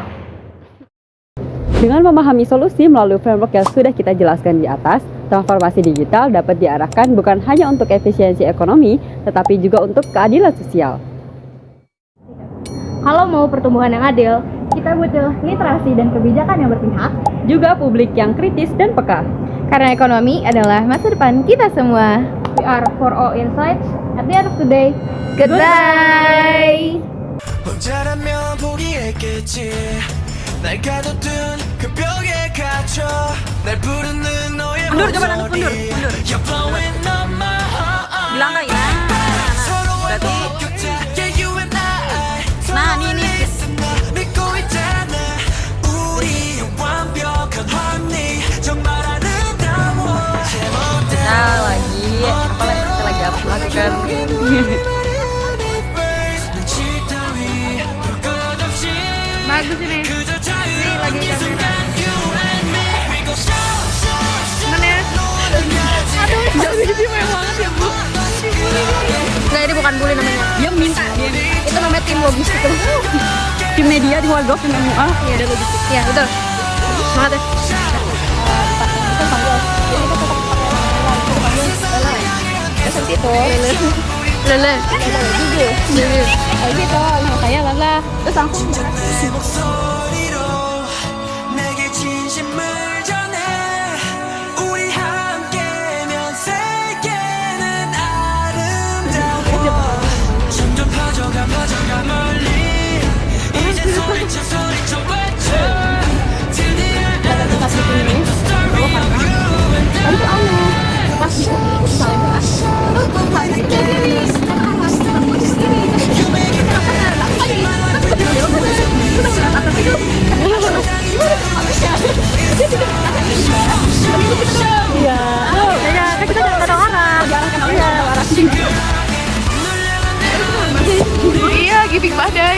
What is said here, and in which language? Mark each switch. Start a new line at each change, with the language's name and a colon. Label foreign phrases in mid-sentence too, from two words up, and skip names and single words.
Indonesian: Dengan memahami solusi melalui framework yang sudah kita jelaskan di atas, transformasi digital dapat diarahkan bukan hanya untuk efisiensi ekonomi, tetapi juga untuk keadilan sosial. Kalau mau pertumbuhan yang adil, kita butuh literasi dan kebijakan yang berpihak, Juga publik yang kritis dan peka. Karena ekonomi adalah masa depan kita semua.
English: We are for all insights. At the end of the day, Goodbye!
Korean: 혼자라면 포기했겠지 날 가둬둔 그 벽에 갇혀 날 부르는 너의 목소리
English: You're blowing up my heart
Indonesian: Bilang nggak ya?
Korean: 서로의 목격자
English: Yeah you and I
Korean: 서로를 믿고 있잖아 우리의 완벽한 harmony 정말 아름다워
Indonesian: Bagus ini. Ini lagi kamera. Mana ya? Aduh, jadi mewah banget ya, Bu. Nggak, ini bukan bully namanya. Dia minta dia. Itu namanya tim logistik. Tim media di Waldorf tim MUA. Iya, ada logistik. Iya, betul. Semangat ya. Lele. Jujur. Kayak gitu, makanya lala. Terus langsung
Korean: 목소리로 내게 진심을 전해 우리 함께면 세계는 아름다워 점점 퍼져가 멀리 이제 소리쳐 외쳐 드디어 알아듣는
English: the story of you and you make it
Indonesian: Iya, giving badai.